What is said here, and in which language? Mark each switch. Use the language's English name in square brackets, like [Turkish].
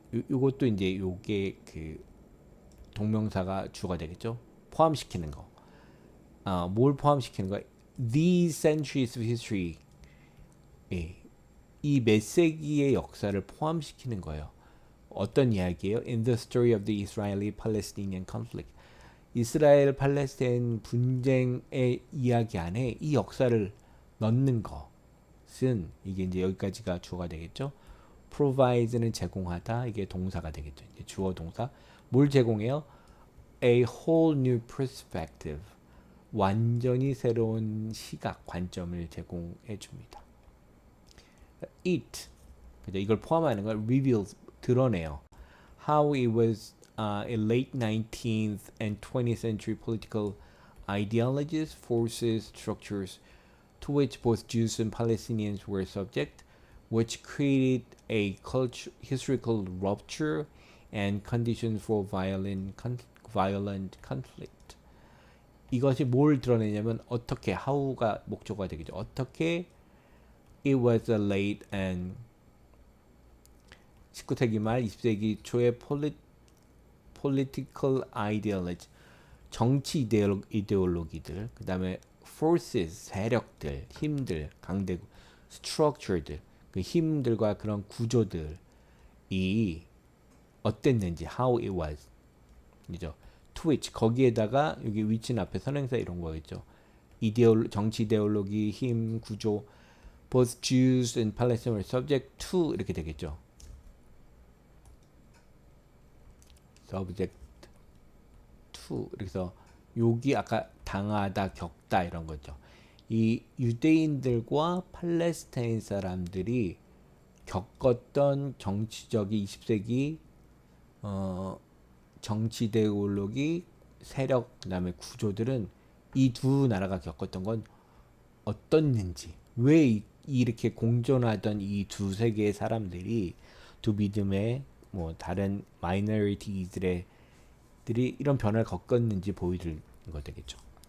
[Korean] 요것도 이제 요게 그 동명사가 주가 되겠죠. 포함시키는 거. 뭘 포함시키는 거? [English] These centuries of history. [Korean] 이 몇 세기의 역사를 포함시키는 거예요. 어떤 이야기예요? [English] In the story of the Israeli-Palestinian conflict. [Korean] 이스라엘 팔레스타인 분쟁의 이야기 안에 이 역사를 넣는 것은 이게 이제 여기까지가 주어가 되겠죠. provide는 제공하다 이게 동사가 되겠죠. 이제 주어 동사 뭘 제공해요? [English] A whole new perspective [Korean] 완전히 새로운 시각 관점을 제공해 줍니다. It 그죠? 이걸 포함하는 걸 reveals 드러내요. [English] How it was in late 19th and 20th century political ideologies, forces, structures to which both Jews and Palestinians were subject, which created a historical rupture and conditions for violent conflict. [Korean] 이것이 뭘 드러내냐면 어떻게 how가 목적어가 되겠죠. 어떻게 [English] it was a late and [Korean] 19세기 말 20세기 초의 [English] political ideology [Korean] 정치 이데올로기들 그 다음에 forces 세력들 힘들 강대국 structure들 그 힘들과 그런 구조들이 어땠는지 how it was 이죠. to which 거기에다가 여기 which는 앞에 선행사 이런 거겠죠. 정치 이데올로기 힘 구조 [English] both Jews and Palestinians were subject to [Korean] 이렇게 되겠죠. subject to 그래서 여기 아까 당하다 겪다 이런 거죠. 이 유대인들과 팔레스타인 사람들이 겪었던 정치적인 20세기 정치 이데올로기 세력 그다음에 구조들은 이 두 나라가 겪었던 건 어떻는지 왜 이렇게 공존하던 이 두 세계의 사람들이 두 믿음의 뭐 다른 마이너리티들이 이런 변화를 겪었는지 보여줄 거 되겠죠.